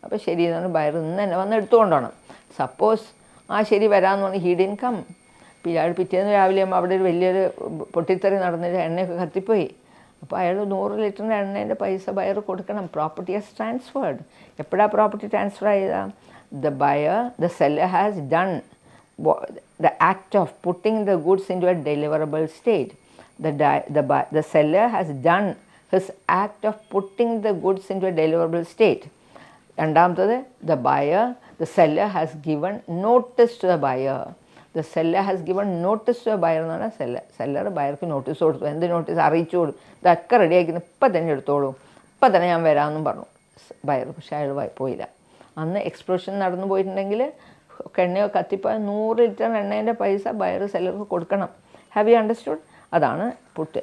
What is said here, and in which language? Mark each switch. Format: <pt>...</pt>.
<ml>അപ്പോൾ ശരി എന്നാണ്, ബയർ ഇന്ന് തന്നെ വന്ന് എടുത്തുകൊണ്ടോണം. സപ്പോസ് ശരി വരാമെന്ന് പറഞ്ഞ്</ml> <en>He didn't come.</en> <ml>പിറ്റേന്ന് രാവിലെ ആകുമ്പോൾ അവിടെ ഒരു വലിയൊരു പൊട്ടിത്തെറി നടന്നിട്ട് എണ്ണയൊക്കെ കത്തിപ്പോയി. അപ്പോൾ അയാൾ 100 ലിറ്ററിൻ്റെ എണ്ണേൻ്റെ പൈസ ബയർ കൊടുക്കണം.</ml> <en>Property has transferred.</en> <ml>എപ്പോഴാണ് പ്രോപ്പർട്ടി ട്രാൻസ്ഫർ ചെയ്താൽ?</ml> <en>the seller has done the act of putting the goods into a deliverable state. The seller has done his act of putting the goods into a deliverable state.</en> <ml>രണ്ടാമത്തത്,</ml> <en>the seller has given notice to the buyer. The seller has given notice to the buyer</en> <ml>എന്ന് പറഞ്ഞാൽ seller ബയർക്ക് notice കൊടുത്തു. എന്ത് notice? അറിയിച്ചു കൊടുത്തു, ഇതൊക്കെ ready ആക്കിയിരുന്നു, ഇപ്പം തന്നെ എടുത്തോളൂ, ഇപ്പം തന്നെ ഞാൻ വരാമെന്നും പറഞ്ഞു ബയർ. പക്ഷേ അയാൾ പോയില്ല. അന്ന് എക്സ്പ്ലോഷൻ നടന്നു പോയിട്ടുണ്ടെങ്കിൽ എണ്ണയോ കത്തിപ്പോയ 100 ലിറ്റർ എണ്ണേൻ്റെ പൈസ ബയർ സെല്ലർക്ക് കൊടുക്കണം.</ml> <en>Have you understood?</en> <ml>അതാണ് പുട്ട്.</ml>